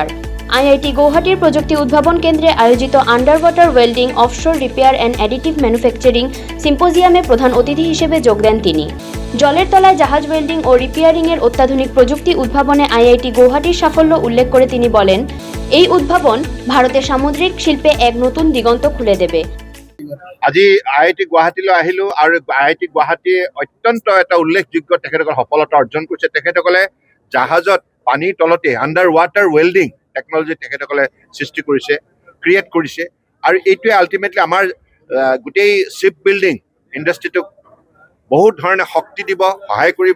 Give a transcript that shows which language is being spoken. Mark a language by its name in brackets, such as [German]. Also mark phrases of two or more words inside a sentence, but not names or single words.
[Bangla] আইআইটি গৌহাটির প্রযুক্তি উদ্ভাবন কেন্দ্রে আয়োজিত [English] under water welding, offshore repair and additive manufacturing [Bangla] সিম্পোজিয়ামে প্রধান অতিথি হিসেবে যোগ দেন তিনি। জলের তলায় জাহাজ ওয়েল্ডিং ও রিপেয়ারিংয়ের অত্যাধুনিক প্রযুক্তি উদ্ভাবনে আইআইটি গৌহাটির সাফল্য উল্লেখ করে তিনি বলেন, এই উদ্ভাবন ভারতের সামুদ্রিক শিল্পে এক নতুন দিগন্ত খুলে দেবে। [Assamese] আজি আইআইটি গুৱাহাটীলৈ আহিলো আৰু আইআইটি গুৱাহাটীয়ে অত্যন্ত এটা উল্লেখযোগ্য তেখেতসকলে সফলতা অৰ্জন কৰিছে। তেখেতসকলে জাহাজত পানীৰ তলতে [English] under water welding technology [Assamese] তেখেতসকলে সৃষ্টি কৰিছে, ক্ৰিয়েট কৰিছে। আৰু এইটোৱে আল্টিমেটলি আমাৰ গোটেই [English] ship building industryটোক [Assamese] বহুত ধৰণে শক্তি দিব, সহায় কৰিব।